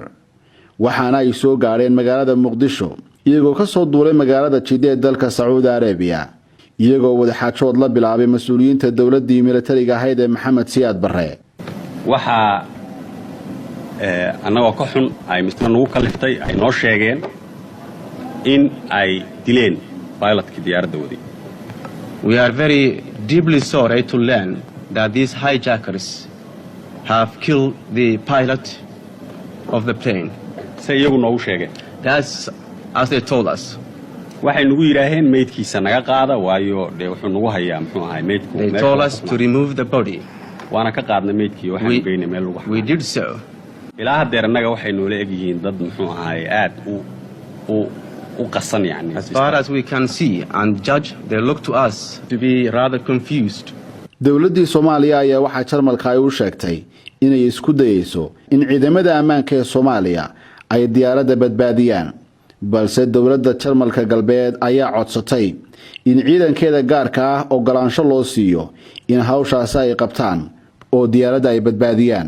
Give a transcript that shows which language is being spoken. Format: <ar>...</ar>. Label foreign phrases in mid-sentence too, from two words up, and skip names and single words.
<so>waxaana ay soo gaareen magaalada Muqdisho iyagoo ka soo duulay magaalada Jidda ee dalka Saudi Arabia, iyagoo wadaxaajood la bilaabay mas'uuliyiinta dawladdii militariga ahayd ee Maxamed Siyaad Barre. waxa anagoo ka xun ay misna nagu kaliftay ay noo sheegeen in ay dileen pilotkii diyaaradda waday.</so> <en>We are very deeply sorry to learn that these hijackers have killed the pilot of the plane.</en> <so>say iyagu noogu sheegeen.</so> <en>That's as they told us.</en> <so>waxay nagu yiraahdeen meydkiisa naga qaada waayo wuxuu nagu hayaa muxuu ahay meydku.</so> <en>They told us to remove the body.</en> <so>waana ka qaadnay meydkii waxaan geynay meel lagu.</so> <en>We did so.</en> <so>ilaa hadda annaga waxay noola egyihiin dad muxuu ahay aad u qasan yani.</so> <en>As far as we can see and judge, they look to us to be rather confused.</en> <so>dawladdii Soomaaliya ayaa waxa Jarmalka ay u sheegtay inay isku dayayso in ciidamada ammaanka ee Soomaaliya ay diyaaradda badbaadiyaan, balse dawladda Jarmalka galbeed ayaa codsatay in ciidankeeda gaarka ah ogolaansho loo siiyo in hawshaas ay qabtaan oo diyaaradda ay badbaadiyaan.</so>